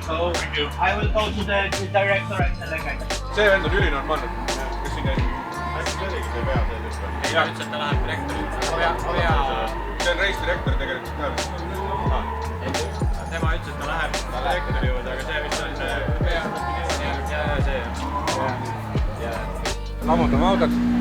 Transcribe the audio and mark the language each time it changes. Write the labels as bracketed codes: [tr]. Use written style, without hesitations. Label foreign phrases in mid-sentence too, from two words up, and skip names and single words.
[en] So I will go to the director and tell the guy. [et] See vend on ülinormaalne, kes siin käib. Jah, ütles, et ta läheb direktorilt. See on reisdirektor tegelikult ka. Tema ütles, et ta läheb direktori juurde, aga see vist on see Lammutame autod.